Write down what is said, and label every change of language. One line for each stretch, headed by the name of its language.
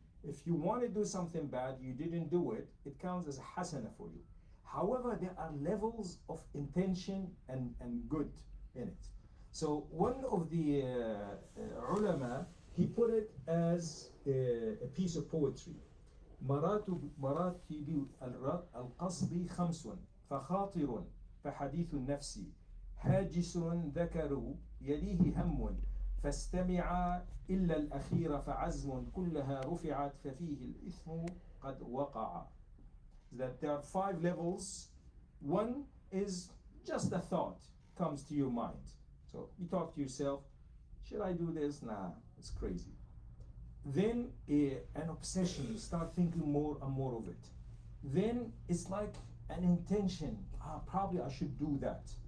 English: If you want to do something bad, you didn't do it, it counts as a hasana for you. However, there are levels of intention and good in it. So one of the ulama, he put it as a piece of poetry.
Arabic: مراتب القصد 5 فخاطر فحديث النفس هاجس ذكر يليه هم فاستمع إلا الأخير فعزم كلها رفعت ففيه الإثم قد وقع.
English: That there are 5 levels. One is just a thought comes to your mind. So you talk to yourself, should I do this? Nah, it's crazy. Then an obsession, you start thinking more and more of it. Then it's like an intention, probably I should do that.